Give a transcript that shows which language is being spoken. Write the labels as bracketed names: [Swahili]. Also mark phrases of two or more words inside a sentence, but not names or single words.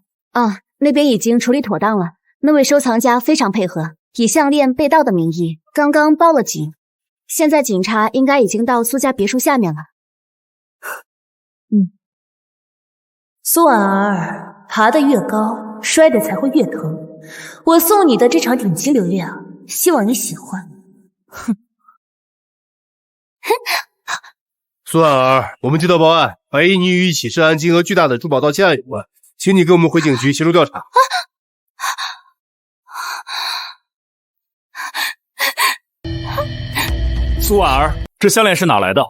[Chinese] 啊，那边已经处理妥当了。那位收藏家非常配合，以项链被盗的名义刚刚报了警。现在警察应该已经到苏家別墅下面了。蘇婉兒，爬得越高，摔得才會越疼。我送你的這場頂級流量，希望你喜歡。哼。蘇婉兒，我們接到報案，懷疑你與一起涉案金額巨大的珠寶盜竊案有關，請你跟我們回警局協助調查。蘇婉兒，這項鏈是哪來的？